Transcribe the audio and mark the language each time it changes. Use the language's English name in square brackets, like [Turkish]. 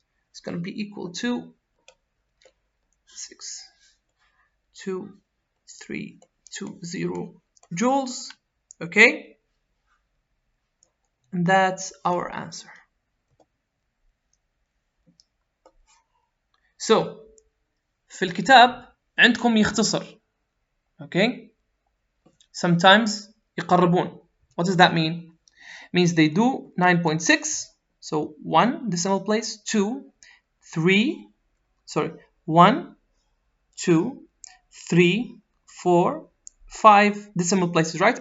[English] It's going to be equal to 62320 joules. Okay, and that's our answer. [Arabic] So في الكتاب عندكم يختصر. [English] Okay, sometimes [Arabic] يقربون. [English] What does that mean? It means they do 9.6, so 1 decimal place, 2 3 1 2 3 4 5 decimal places, right?